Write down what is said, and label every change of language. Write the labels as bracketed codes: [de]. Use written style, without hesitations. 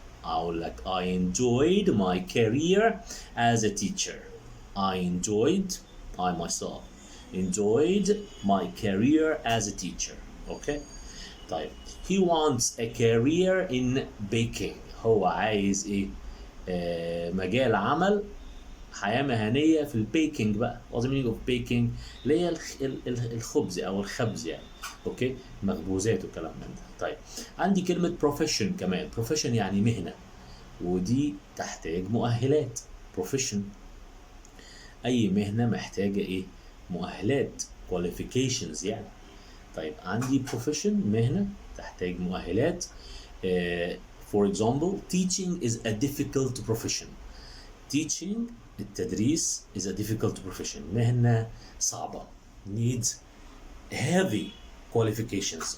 [ar] أقول لك [en] I enjoyed my career as a teacher. I myself enjoyed my career as a teacher. Okay. [ar] طيب [en] he wants a career in baking. [ar] هو عايز ايه؟ مجال عمل حياة مهنية في البيكنج بقى. [en] what's the meaning of baking؟ [ar] اللي هي الخبز أو الخبز يعني. أوكي، مخبوزات والكلام من ده. طيب عندي كلمة profession كمان. profession يعني مهنة، ودي تحتاج مؤهلات. profession أي مهنة محتاجة إيه؟ مؤهلات، qualifications يعني. طيب عندي profession مهنة تحتاج مؤهلات. [en] For example, teaching is a difficult profession. Teaching التدريس is a difficult profession. [ar] مهنة صعبة. [en] needs heavy qualifications.